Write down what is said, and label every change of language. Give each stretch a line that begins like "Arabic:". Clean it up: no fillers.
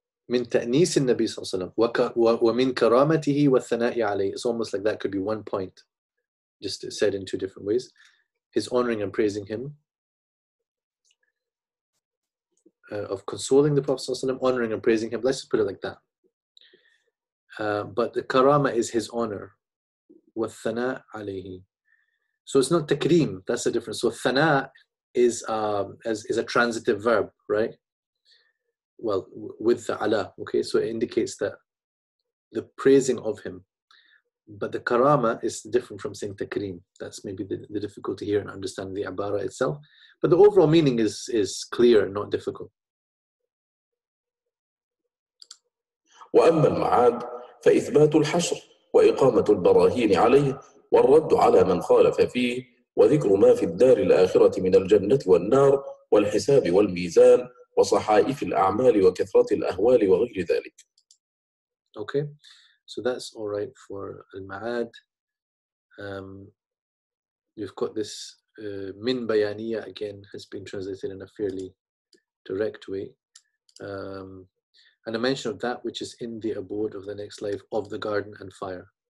Arabic: من تأنيس النبي صلى الله عليه وسلم ومن كرامته والثناء عليه.
English: It's almost like that could be one point, just said in two different ways. His honoring and praising him, of consoling the Prophet
Arabic: صلى الله عليه وسلم,
English: honoring and praising him. Let's just put it like that. But the karama is his honor.
Arabic: والثناء عليه.
English: So it's not takreem. That's the difference. So thana is a transitive verb, right? Well, with the ala, okay, so it indicates that the praising of him. But the karama is different from saying takreem. That's maybe the difficulty here in understanding the ibara itself. But the overall meaning is clear, not difficult.
Arabic: وأما المعاد فإثبات الحشر وإقامة البراهين عليه، والرد على من خالف فيه، وذكر ما في الدار الآخرة من الجنة والنار والحساب والميزان وصحائف الأعمال وكثرة الأهوال وغير ذلك.
English: Okay, so that's all right for al-ma'ad. You've got this min bayaniya, again, has been translated in a fairly direct way. And a mention of that which is in the abode of the next life of the garden and fire.